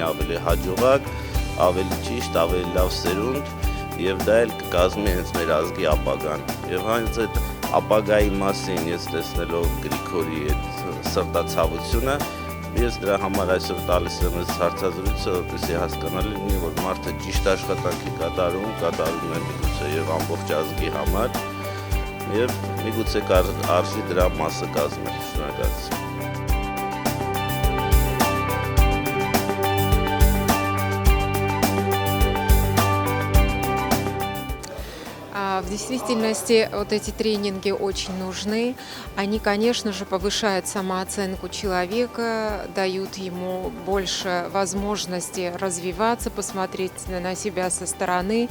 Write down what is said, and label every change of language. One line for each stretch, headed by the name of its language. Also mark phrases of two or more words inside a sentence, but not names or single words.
Armenian: ավելի հաջողակ, ավելի ճիշտ, ավելի լավ սերունդ եւ դա էլ կկազմի հենց մեր ազգի ապագան։ Եվ հենց այդ ապագայի մասին ես տեսնելով Գրիգորի այդ սրտացավությունը, ես դրա համար այսօր տալիս եմ այս հարցազրույցը, որպեսզի հասկանալի լինի, որ մարդը ճիշտ աշխատանքի կատարում է միգուցե եւ ամբողջ ազգի համար եւ միգուցե արժի դրա մասը կազմել։ Շնորհակալություն։
Russian: В действительности вот эти тренинги очень нужны. Они, конечно же, повышают самооценку человека, дают ему больше возможностей развиваться, посмотреть на себя со стороны.